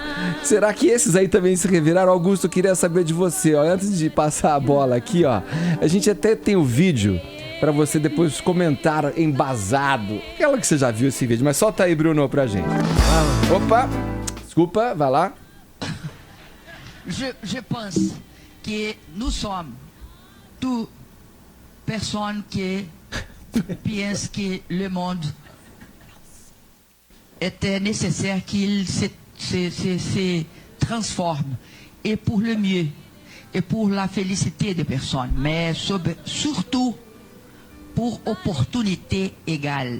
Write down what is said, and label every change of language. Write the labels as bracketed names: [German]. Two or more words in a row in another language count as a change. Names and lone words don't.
[Portuguese] Será que esses aí também se reviraram? Augusto, eu queria saber de você, ó, antes de passar a bola aqui, ó, a gente até tem o vídeo pra você depois comentar embasado. Aquela que você já viu esse vídeo, mas solta aí, Bruno, pra gente. Opa, desculpa, vai lá. [French] Je pense que nous sommes toutes personnes qui pensent que le monde était nécessaire qu'il se transforme, et pour le mieux, et pour la félicité des personnes, mais surtout pour opportunité égale.